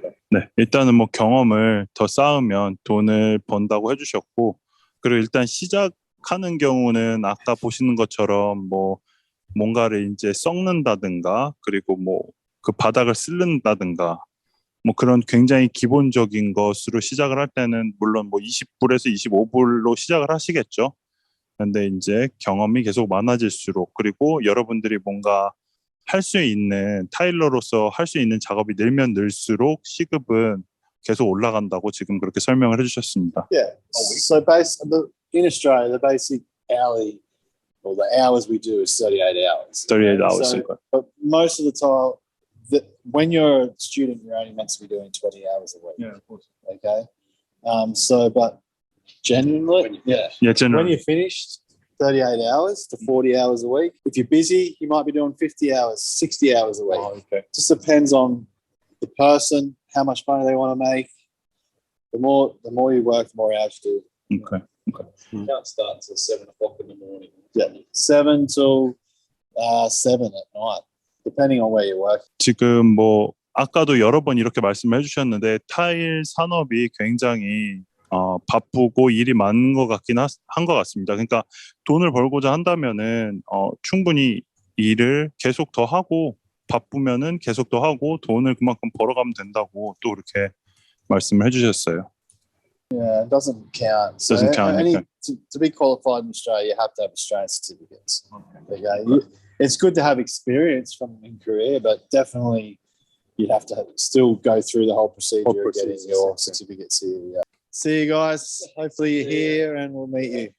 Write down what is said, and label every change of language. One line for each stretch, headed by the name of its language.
Korean: 네, 일단은 뭐 경험을 더 쌓으면 돈을 번다고 해주셨고, 그리고 일단 시작하는 경우는 아까 보시는 것처럼 뭐 뭔가를 이제 썩는다든가, 그리고 뭐 그 바닥을 쓸른다든가, 뭐 그런 굉장히 기본적인 것으로 시작을 할 때는 물론 뭐 20불에서 25불로 시작을 하시겠죠. 근데 이제 경험이 계속 많아질수록, 그리고 여러분들이 뭔가 할 수 있는, 타일러로서 할 수 있는 작업이 늘면 늘수록 시급은 계속 올라간다고 지금 그렇게 설명을 해주셨습니다.
English: Yeah. So in Australia, the basic hourly, well, the hours we do is 38 hours. 38 hours. So, but most of the time, when you're a student, you're only meant to be doing 20 hours a week. Yeah, of course. Okay. But genuinely, when you're finished, 38 hours to 40 hours a week. If you're busy, you might be doing 50 hours, 60 hours a week. Oh, okay. Just depends on the person, how much money they want to make. The more you work, the more hours you do. Okay. You can't start until 7 o'clock in the morning. Yeah, 7 till 7 at night, depending on where you work.
Korean: 지금 뭐 아까도 여러 번 이렇게 말씀해 주셨는데, 타일 산업이 굉장히 바쁘고 일이 많은 것 같긴 한 것 같습니다. 그러니까 돈을 벌고자 한다면은 충분히 일을 계속 더 하고, 바쁘면은 계속 더 하고 돈을 그만큼 벌어가면 된다고 또 그렇게 말씀을 해주셨어요.
English: Yeah, it doesn't count. So doesn't count. To be qualified in Australia, you have to have Australian certificates. Okay. It's good to have experience in Korea, but definitely you'd have to still go through the whole procedure of getting process, your exactly. certificates here. Yeah. See you guys. Hopefully you're here and we'll meet you.